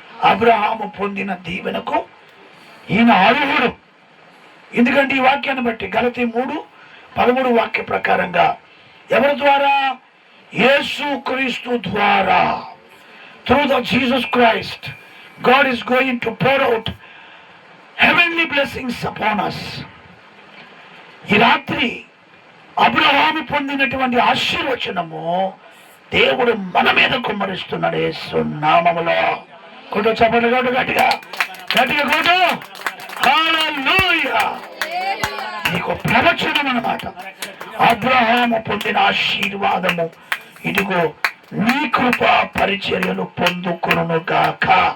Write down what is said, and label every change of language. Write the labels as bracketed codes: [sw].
[te] అబ్రహాము పొందిన దీవెనకు ఈయన అర్హుడు. ఎందుకంటే ఈ వాక్యాన్ని బట్టి గలతీ 3:13 వాక్య ప్రకారంగా ఎవరి ద్వారా? యేసు క్రీస్తు ద్వారా. [en] Through the Jesus Christ, God is going to pour out heavenly blessings upon us. [te] ఈ రాత్రి అబ్రహాము పొందినటువంటి ఆశీర్వచనము దేవుడు మన మీద కుమ్మరిస్తున్నాడు యేసు నామములో. కొట్టు చప్పట్లు కొట్టు, గట్టిగా గట్టిగా కొట్టు. హల్లెలూయా. నీకు ప్రవచనం అన్నమాట. అబ్రహాము పొందిన ఆశీర్వాదము ఇదిగో నీ కృపా పరిచర్యలు పొందుకొను గాక.